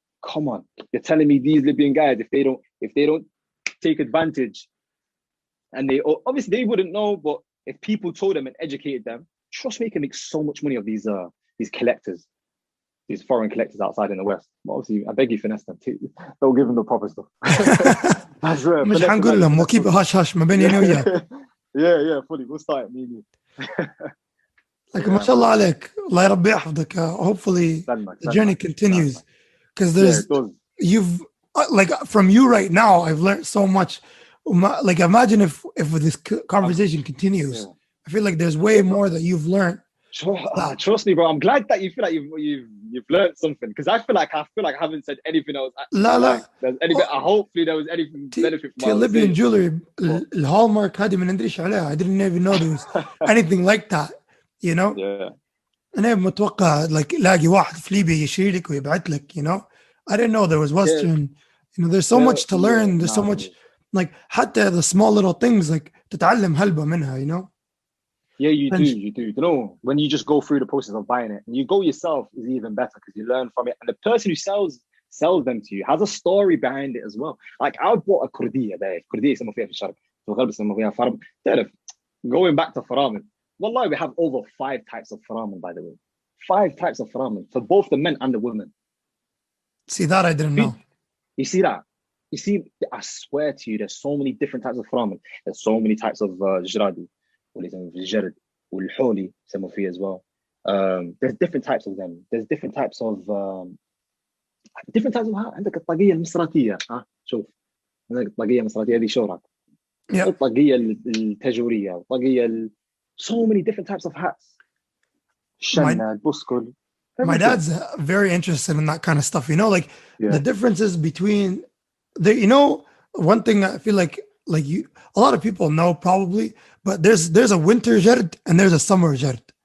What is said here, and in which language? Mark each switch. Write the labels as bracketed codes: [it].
[en] Come on, you're telling me these Libyan guys, if they don't take advantage, and they obviously they wouldn't know, but if people told them and educated them, trust me, you can make so much money of these collectors, these foreign collectors outside in the West. But obviously, I beg you, finesse them too. Don't give them the proper stuff. I swear. [ar] مش حنقول لهم, [en] we'll keep it hush hush [ar] ما بيني أنا وياك. [en] Yeah, fully. We'll start me. [ar] Like ما شاء الله عليك, الله يربي يحفظك. [en] Hopefully the journey continues, because you've like from you right now, I've learned so much. Like imagine if this conversation continues, I feel like there's way more that you've learned. Trust me, bro. I'm glad that you feel like you've learned something, because I feel like I haven't said anything else. There's anything. Hopefully there was anything benefit from Libyan jewelry. [ar] الهالمارك هذه ما ندريش عليها. [en] I didn't even know there was anything like that. You know? Yeah. [ar] أنا متوقع like لاقي واحد في ليبيا يشيل لك ويبعت لك. [en] You know? I didn't know there was Western. You know, there's so much to learn. There's so much, like حتى the small little things, like [ar] تتعلم هلبة منها. [en] You know? Yeah, you do. You know, when you just go through the process of buying it, and you go yourself, is even better because you learn from it. And the person who sells them to you has a story behind it as well. Like I bought a Kurdiya there. [ar] Kurdiya يسموا فيها في الشرق. يسموا فيها فرم. تعرف, [en] going back to faramin. Wallahi, we have over 5 types of faramin, by the way. 5 types of faramin for both the men and the women. See that? I didn't know. You see that? You see, I swear to you, there's so many different types of faramin. There's so many types of jiradi. [ar] والجرد والحولي يسموا فيه [en] as well. There's different types of them. There's different types of [ar] عندك الطاقية المصراتية. شوف, عندك الطاقية المصراتية دي شورك. الطاقية التجورية, الطاقية [en] so many different types of hats. My dad's very interested in that kind of stuff. You know, like the differences between you know, one thing I feel like you, a lot of people know probably, but there's a winter jerd and there's a summer jerd.